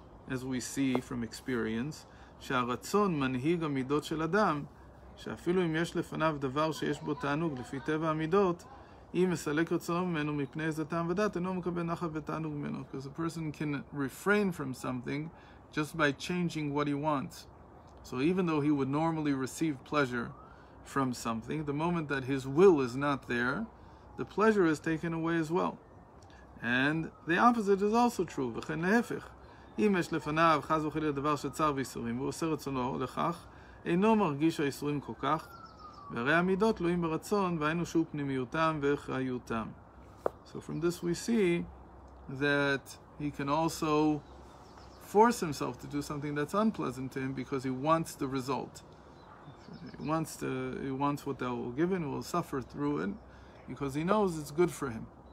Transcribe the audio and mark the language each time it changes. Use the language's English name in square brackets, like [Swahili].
[English] As we see from experience, [Hebrew] שהרצון מנהיג המידות של אדם, שאפילו אם יש לפניו דבר שיש בו תענוג לפי טבע המידות, אם מסלק רצונו ממנו מפני איזה טעם ודעת, אינו מקבל נחת ותענוג ממנו. [English] Because a person can refrain from something just by changing what he wants. So even though he would normally receive pleasure from something, the moment that his will is not there, the pleasure is taken away as well. And the opposite is also true. [Hebrew] וכן להפך. אם יש לפניו חס וחלילה דבר שצר ויסורים, והוא עושה רצונו לכך, אינו מרגיש היסורים כל כך, והרי המידות תלויים ברצון, והיינו שהוא פנימיותם ואחריותם. [English] So from this we see that he can also force himself to do something that's unpleasant to him because he wants the result. He wants what that will give him, he will suffer through it, because he knows it's good for him.